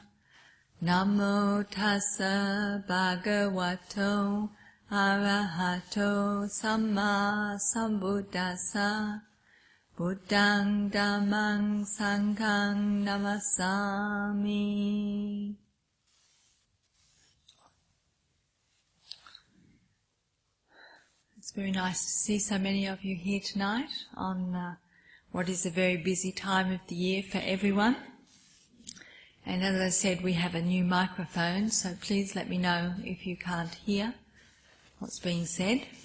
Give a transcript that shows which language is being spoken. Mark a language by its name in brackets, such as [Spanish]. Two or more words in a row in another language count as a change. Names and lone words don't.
[Pali] Namo tassa bhagavato arahato samma sambuddhassa. Buddhang Dhammang Sanghang Namasami. [English] It's very nice to see so many of you here tonight on what is a very busy time of the year for everyone. And as I said, we have a new microphone, so please let me know if you can't hear what's being said.